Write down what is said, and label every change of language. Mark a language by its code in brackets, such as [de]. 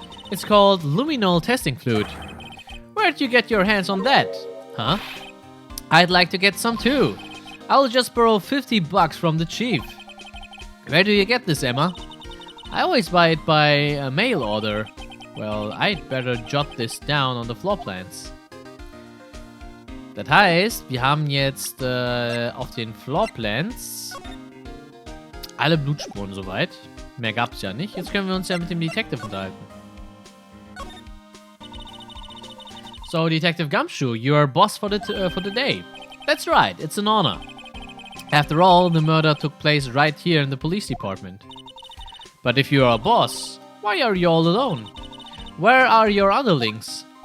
[en] It's called luminol testing fluid. Where'd you get your hands on that? Huh? I'd like to get some too. I'll just borrow $50 from the chief. Where do you get this, Emma? I always buy it by mail order. Well, I'd better jot this down on the floor plans. [de] Das heißt, wir haben jetzt auf den Floor Plans alle Blutspuren soweit. Mehr gab's ja nicht. Jetzt können wir uns ja mit dem Detective unterhalten. [en] So, Detective Gumshoe, you are boss for the day. That's right, it's an honor. After all, the murder took place right here in the police department. But if you are a boss, why are you all alone? Where are your underlings?